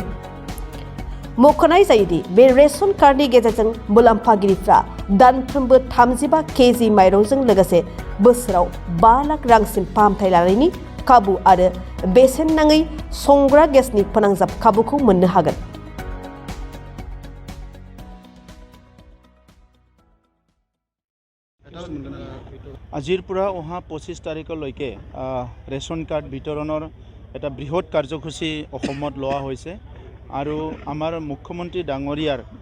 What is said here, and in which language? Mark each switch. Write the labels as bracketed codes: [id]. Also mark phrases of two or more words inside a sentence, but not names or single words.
[brx] मख'नाय जायोदि बे [en] ration cardनि [brx] गेजेरजों मुलाम्फागिरिफ्रा दानफ्रोमबो 35 केजि माइरंजों लोगोसे बोसोराव 5 लाख रांसिम फाहामथाय लानायनि खाबु आरो बेसेन नाङै संग्रा गेसनि फोनांजाब खाबुखौ मोननो हागोन। [as] আজিৰ পৰা অহা 25 তাৰিখলৈকে [en] ration card [as] বিতৰণৰ এটা বৃহৎ কাৰ্যসূচী অসমত লোৱা হৈছে আৰু আমাৰ মুখ্যমন্ত্ৰী ডাঙৰীয়াৰ